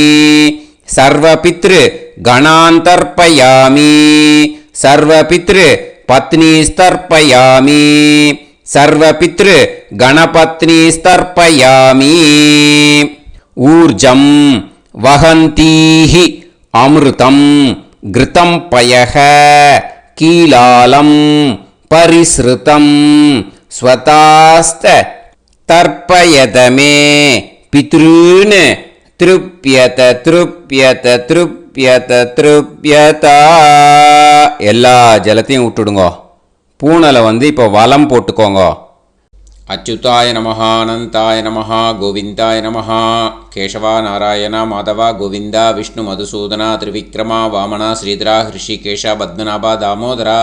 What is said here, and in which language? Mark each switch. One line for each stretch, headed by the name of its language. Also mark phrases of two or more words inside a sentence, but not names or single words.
Sanskrit: सर्वपितृ गणान् तर्पयामि. सर्वपितृ पत्नीस्तर्पयामि. सर्वपितृ गणपत्नीस्तर्पयामि. ऊर्जं वहन्तीः अमृतं घृतं पयः कीलालं परिस्रुतम् स्वधास्थ तर्पयत मे पितॄन् तृप्यत तृप्यत तृप्यत तृप्यत.
Tamil: எல்லா ஜலத்தையும் விட்டுடுங்கோ. பூனலை வந்து இப்போ வலம் போட்டுக்கோங்க.
Sanskrit: अच्युताय नमः अनन्ताय नमः गोविन्दाय नमः. கேசவா நாராயண மாதவா கோவிந்தா விஷ்ணு மதுசூதனா திரிவிக்ரமா வாமனா ஸ்ரீதரா ஹிருஷிகேஷா பத்மநாபா தாமோதரா.